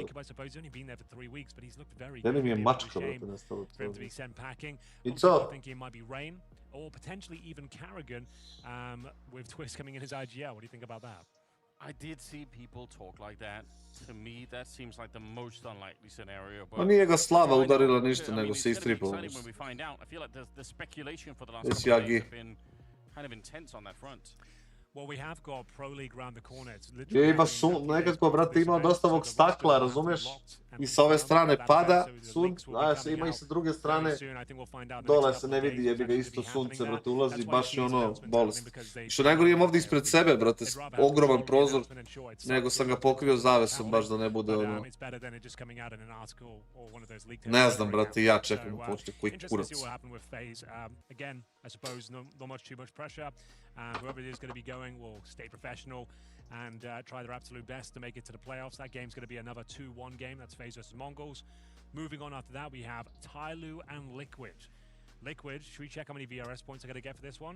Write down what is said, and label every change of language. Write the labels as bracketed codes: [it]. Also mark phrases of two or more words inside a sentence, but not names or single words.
[en] Jacob, I suppose, he's only been there for 3 weeks, but he's looked very good. For him to be sent packing. I'm thinking it might be Rain, or potentially even Carrigan, with Twist coming in his IGL. What do you think about that? I did see people talk like that. To me, that seems like the most unlikely scenario. [sr] But nije ga slava udarila ništa, nego se istripao. [en] I feel like the speculation for the last couple of days have been kind of intense on that front. Well, we have got Pro League around the corner. [sr] Je ima nekako, brate, ima dosta ovog stakla, razumeš? I sa ove strane pada sun, a ima i sa druge strane dole se ne vidi, jebi ga isto sunce, brate, ulazi, baš je ono bolest. Što najgore imam ovdje ispred sebe, brate, ogroman prozor, nego sam ga pokrio zavesom, baš da ne bude ono... Ne znam, brate, ja čekam u počne, koji kurac. [en] Whoever it is going to be going will stay professional and try their absolute best to make it to the playoffs. That game's going to be another 2-1 game. That's Faze versus Mongols. Moving on after that, we have Tyloo and Liquid. Liquid, should we check how many VRS points they're going to get for this one?